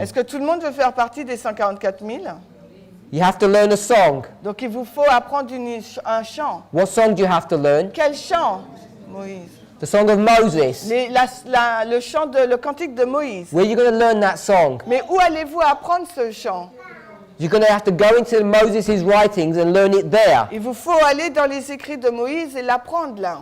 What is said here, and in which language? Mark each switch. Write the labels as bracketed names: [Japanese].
[French] Est-ce que tout le monde veut faire partie des 144 000? [English] You have to learn a song. [French] Donc il vous faut apprendre un chant. [English] What song do you have to learn? [French] Quel chant, Moïse? [English] The song of Moses. [French] Le chant le cantique de Moïse. [English] Where are you going to learn that song? [French] Mais où allez-vous apprendre ce chant? [English] You're going to have to go into Moses' writings and learn it there. [French] Il vous faut aller dans les écrits de Moïse et l'apprendre là.